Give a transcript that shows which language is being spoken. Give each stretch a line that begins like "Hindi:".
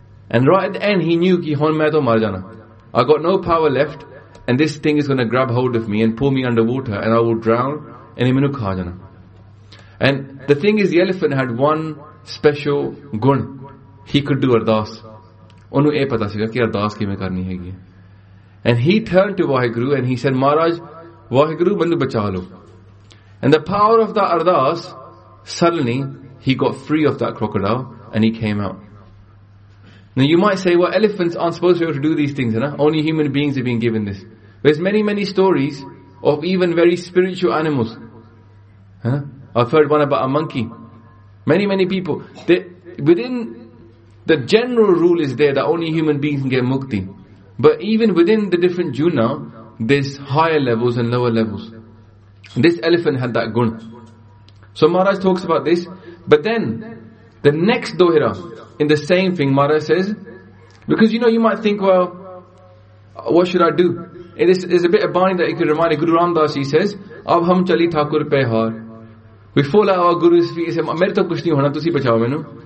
English: And right at the end, he knew,
Punjabi: ki hon main to mar jana.
English: I got no power left. And this thing is going to grab hold of me and pull me underwater. And I will drown. And
Punjabi: imenu kha jana.
English: And the thing is, the elephant had one special gun. He could do ardaas.
Punjabi: ਓਨੂ ਇਹ ਪਤਾ ਸੀਗਾ ਕਿ ਅਰਦਾਸ ਕੀ ਮੈਂ ਕਰਨੀ ਹੈ.
English: And he turned to Waheguru and he said, Maharaj, Waheguru,
Punjabi: bandu bachalo.
English: And the power of that ardaas, suddenly he got free of that crocodile and he came out. Now you might say, well, elephants aren't supposed to be able to do these things, right? Only human beings have been given this. There's many, many stories of even very spiritual animals. Huh? I've heard one about a monkey. Many, many people. Within the general rule is there that only human beings can get mukti. But even within the different juna, there's higher levels and lower levels. This elephant had that gun. So Maharaj talks about this. But then, the next dohira, in the same thing, Maharaj says, because you know, you might think, well, what should I do? It is a bit of bani that you could remind. Guru Ram Das, he says,
Punjabi: ਅਬ ਹਮ ਚਲੀ ਠਾਕੁਰ ਪੈ ਹਾਰ.
English: We fall at our Guru's feet, he says,
Punjabi: ਮੇਰੇ ਤੋ ਕੁਝ ਨਹੀ ਹੋਣਾ, ਤੁਸੀ ਬਚਾਓ ਮੈਨੂ.